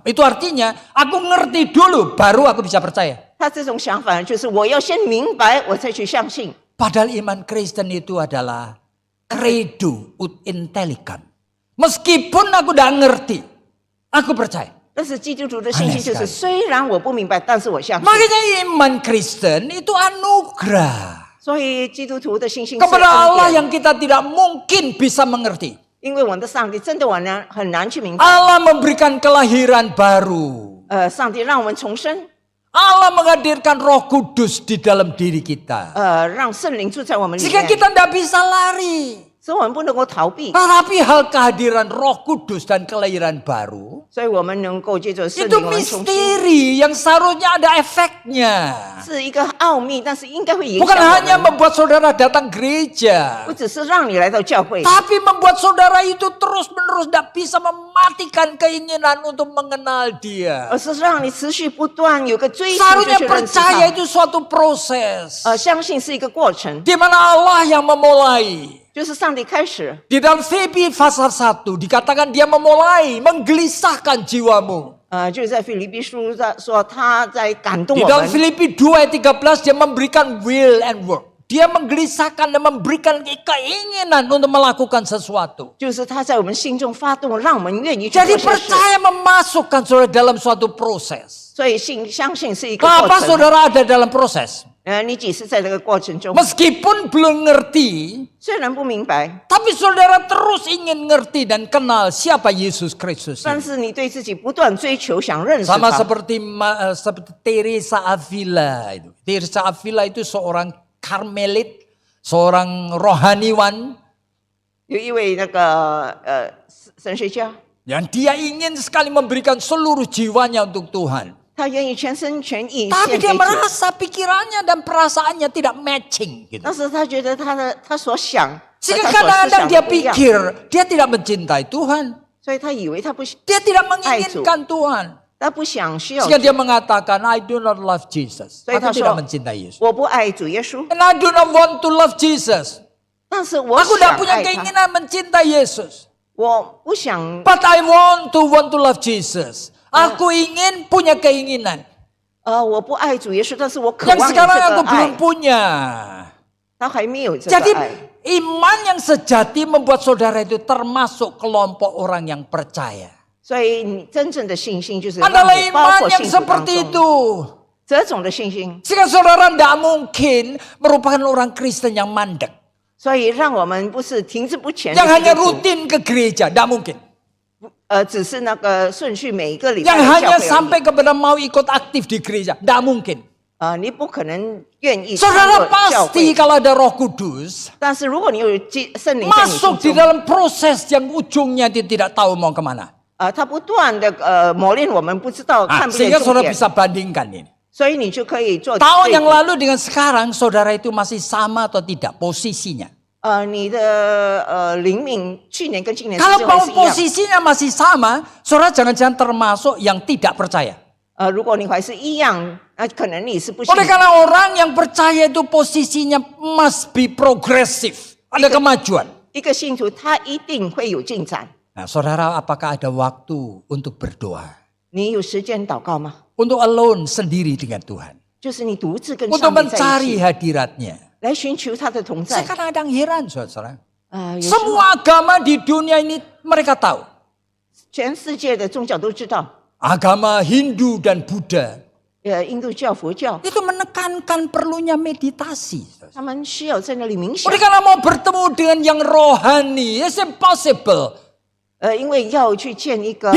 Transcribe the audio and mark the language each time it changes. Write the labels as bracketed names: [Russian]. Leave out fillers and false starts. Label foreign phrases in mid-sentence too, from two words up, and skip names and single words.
[Indonesian] Itu artinya aku ngerti dulu baru aku bisa percaya. [Chinese] 他这种想法就是我要先明白，我再去相信。 [Indonesian] Padahal iman Kristen itu adalah [Latin] credo ut intelligam. [Indonesian] Meskipun aku udah ngerti, aku percaya. [Chinese] 但是基督徒的信心就是，虽然我不明白，但是我相信。 [Indonesian] Makanya iman Kristen itu anugerah [Chinese] 所以基督徒的信心是 [Indonesian] kepada Allah [Chinese] 恩典， [Indonesian] yang kita tidak mungkin bisa mengerti. [Chinese] 因为我们的上帝真的很难去明白。 [Indonesian] Allah memberikan kelahiran baru. [Chinese] 上帝让我们重生， [Indonesian] Allah menghadirkan Roh Kudus di dalam diri kita. [Chinese] 让圣灵住在我们里 [Indonesian] Jika [Chinese] 面， [Indonesian] kita tidak bisa lari. [Chinese] 所以我们不能够逃避， [Indonesian] Tetapi hal kehadiran Roh Kudus dan kelahiran baru [Chinese] 所以我们能够借着圣 [Indonesian] itu [Chinese] 灵我们重生， [Indonesian] misteri yang seharusnya ada efeknya. [Chinese] 是一个奥秘，但是应该会影 [Indonesian] Bukan [Chinese] 响 [Indonesian] hanya [Chinese] 我们， [Indonesian] membuat saudara datang gereja, [Chinese] 不只是让你来到教会， [Indonesian] tapi membuat saudara itu terus-menerus tidak bisa mematikan keinginan untuk mengenal Dia. [Chinese] 而是让你持续不断有个追求，就 [Indonesian] Seharusnya [Chinese] 去认识 [Indonesian] percaya [Chinese] 他。 [Indonesian] itu suatu proses. [Chinese] 相信是一个过程， [Indonesian] Di mana Allah yang memulai. [Chinese] 就是上帝开始。 [Indonesian] Di dalam Filipi pasal 1 dikatakan dia memulai menggelisahkan jiwamu. [Chinese] 就是在腓立比书说他在感动 [Indonesian] Di [Chinese] 我 [Indonesian] dalam [Chinese] 们， [Indonesian] Filipi 2 ayat 13 dia memberikan [English] will and work. [Indonesian] Dia menggelisahkan dan memberikan keinginan untuk melakukan sesuatu. [Chinese] 就是他在我们心中发动，让我们愿意去 [Indonesian] Jadi [Chinese] 做些事。 [Indonesian] percaya memasukkan saudara dalam suatu proses. [Chinese] 所以相信是一个过 [Indonesian] Kenapa [Chinese] 程。 [Indonesian] saudara ada dalam proses? [Chinese] 你几时在这个过程中， [Indonesian] Meskipun belum ngerti, [Chinese] 虽然不明白， [Indonesian] tapi saudara terus ingin ngerti dan kenal siapa Yesus Kristus [Chinese] 但 [Indonesian] ini. [Chinese] 是你对自己不断追求，想认识 [Indonesian] Sama [Chinese] 他。 [Indonesian] seperti Teresa Avila itu. Teresa Avila itu seorang karmelit, seorang rohaniwan [Chinese] 有一位那个神学家， [Indonesian] yang dia ingin sekali memberikan seluruh jiwanya untuk Tuhan. [Chinese] 他愿意全身全意 [Indonesian] Tapi [Chinese] 献 [Indonesian] dia [Chinese] 给主， [Indonesian] merasa pikirannya dan perasaannya tidak matching gitu. [Chinese] 但是他觉得他所想和 [Indonesian] Sehingga [Chinese] 他所思 [Indonesian] kadang-kadang [Chinese] 想 [Indonesian] dia [Chinese] 的不一样， [Indonesian] pikir dia tidak mencintai Tuhan. [Chinese] 所以他以为他不 [Indonesian] Dia tidak menginginkan Tuhan. [Chinese] 他不想需要 [Indonesian] Sehingga dia mengatakan, [English] I do not love Jesus. [Indonesian] Saya Aku tak tidak tahu. mencintai Yesus. [Chinese] 我不爱主耶稣， [English] And I do not want to love Jesus. [Chinese] 但是我 [Indonesian] Aku [Chinese] 想 [Indonesian] tidak punya [Chinese] 爱他， [Indonesian] keinginan mencintai Yesus. [Chinese] 我不想 [English] But I want to love Jesus. [Indonesian] Aku ingin punya keinginan. [Chinese] 我不爱主耶稣，但是我渴 [Indonesian] Yang [Chinese] 望有 [Indonesian] sekarang [Chinese] 这 [Indonesian] aku [Chinese] 个 [Indonesian] belum [Chinese] 爱， [Indonesian] punya. [Chinese] 他还没有这 [Indonesian] Jadi [Chinese] 个爱。 [Indonesian] iman yang sejati membuat saudara itu termasuk kelompok orang yang percaya. [Chinese] 所以你真正的信心就是让 [Indonesian] Adalah [Chinese] 你包 [Indonesian] iman [Chinese] 括 [Indonesian] yang [Chinese] 信徒当 [Indonesian] seperti [Chinese] 中 [Indonesian] itu. [Chinese] 这种的信心， [Indonesian] Sehingga saudara tidak mungkin merupakan orang Kristen yang mandek. [Chinese] 所以让我们不是停滞不前的 [Indonesian] Yang [Chinese] 基 [Indonesian] hanya [Chinese] 督徒 [Indonesian] rutin ke gereja. Tidak mungkin. [Chinese] 只是那个顺序每一个礼拜 [Indonesian] Yang [Chinese] 的教 [Indonesian] hanya [Chinese] 会而已 [Indonesian] sampai kepada mau ikut aktif di gereja. Tidak mungkin. [Chinese] 你不可能愿意参 [Indonesian] Saudara [Chinese] 与教 [Indonesian] pasti [Chinese] 会， [Indonesian] kalau ada Roh Kudus [Chinese] 但是如果你有圣灵在你 [Indonesian] masuk [Chinese] 心 [Indonesian] di [Chinese] 中， [Indonesian] dalam proses yang ujungnya dia tidak tahu mau kemana. [Chinese] 他不断的磨练我们，不知道 [Indonesian] Ah, [Chinese] 看不见 [Indonesian] sehingga [Chinese] 终 [Indonesian] saudara [Chinese] 点， [Indonesian] bisa bandingkan ini. [Chinese] 所以你就可以做 [Indonesian] Tahun [Chinese] 对 [Indonesian] yang [Chinese] 比 [Indonesian] lalu dengan sekarang saudara itu masih sama atau tidak posisinya? [Chinese] 你的灵命去年跟今年之 [Indonesian] Kalau [Chinese] 间 [Indonesian] mau [Chinese] 还是一样。 [Indonesian] posisinya masih sama, saudara jangan-jangan termasuk yang tidak percaya. [Chinese] 如果你还是一样，那可能你是不信。 [Indonesian] Oleh karena orang yang percaya itu posisinya [English] must be progressive. [Indonesian] Ada kemajuan. [Chinese] 一个信徒他一定会有进展。 [Indonesian] Nah, saudara apakah ada waktu untuk berdoa? [Chinese] 你有时间祷告吗？ [Indonesian] Untuk alone sendiri dengan Tuhan. [Chinese] 就是你独自跟 [Indonesian] Untuk [Chinese] 上帝在一 [Indonesian] mencari [Chinese] 起， [Indonesian] hadiratnya. [Chinese] 来寻求他的同在。 [Indonesian] Saya kadang-kadang heran saudara. [Chinese] 有时候 [Indonesian] Semua agama di dunia ini mereka tahu. [Chinese] 全世界的宗教都知道， [Indonesian] Agama Hindu dan Buddha [Chinese] 印度教、佛教， [Indonesian] itu menekankan perlunya meditasi. [Chinese] 他们需要在那里冥想 [Indonesian] Oleh，karena mau bertemu dengan yang rohani, [English] it's impossible. [Chinese] 因为要去见一个